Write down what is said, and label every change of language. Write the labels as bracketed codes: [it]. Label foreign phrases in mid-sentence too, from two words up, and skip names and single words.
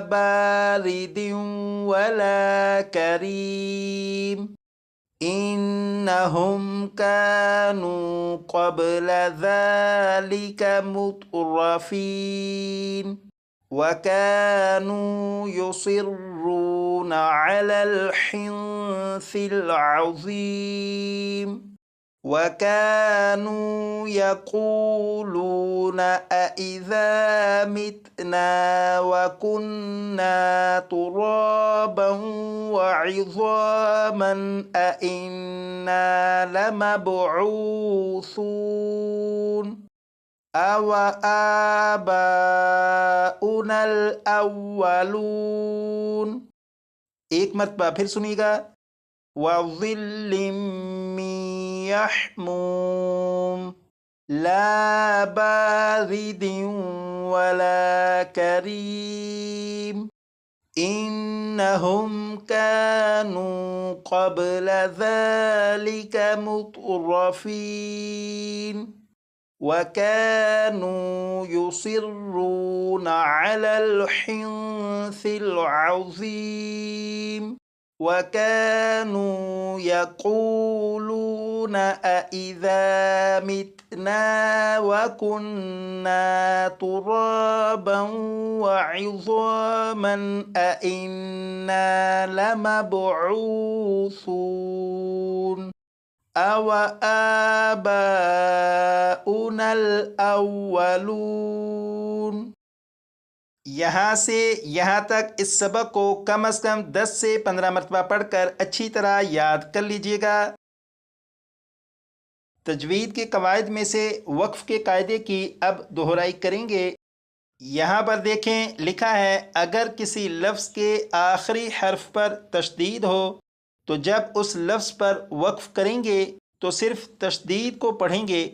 [ar] بارد ولا كريم إنهم كانوا قبل ذلك مترفين وكانوا يصرون على الحنث العظيم وكانوا يقولون أئذا متنا وكنا ترابا وعظاما أئنا لمبعوثون أو آباؤنا الأولون. [ur] ایک مرتبہ پھر سنیےگا. [ar] وظل من يحموم لا بارد ولا كريم إنهم كانوا قبل ذلك مترفين وكانوا يصرون على الحنث العظيم وكانوا يقولون أئذا متنا وكنا ترابا وعظاما أئنا لمبعوثون أو آباؤنا الأولون. [ur] یہاں سے یہاں تک اس سبق کو کم از کم 10 سے 15 مرتبہ پڑھ کر اچھی طرح یاد کر لیجیےگا. تجوید کے قواعد میں سے وقف کے قاعدے کی اب دہرائی کریں گے. یہاں پر دیکھیں، لکھا ہے اگر کسی لفظ کے آخری حرف پر تشدید ہو تو جب اس لفظ پر وقف کریں گے تو صرف تشدید کو پڑھیں گے.